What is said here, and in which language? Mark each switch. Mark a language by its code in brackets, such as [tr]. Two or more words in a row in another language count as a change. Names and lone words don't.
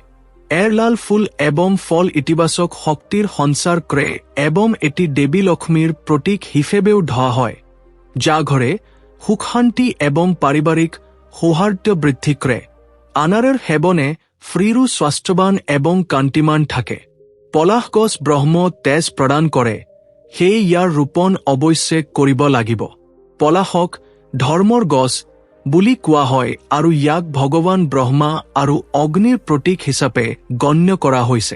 [bn] এর লাল ফুল এবং ফল ইতিবাচক শক্তির সঞ্চার করে এবং এটি দেবী লক্ষ্মীর প্রতীক হিসেবেও ধরা হয়, যা ঘরে সুখ শান্তি এবং পারিবারিক সৌহার্দ্য বৃদ্ধি করে। আনারের সেবনে ফ্ৰীৰো স্বাস্থ্যবান এবং কান্তিমান থাকে। [as] পলাশ গছ ব্ৰহ্ম তেজ প্ৰদান কৰে, সেয়ে ইয়াৰ ৰোপণ অৱশ্যে কৰিব লাগিব। পলাশক ধৰ্মৰ গছ বুলি কোৱা হয় আৰু ইয়াক ভগৱান ব্ৰহ্মা আৰু অগ্নিৰ প্ৰতীক হিচাপে গণ্য কৰা হৈছে।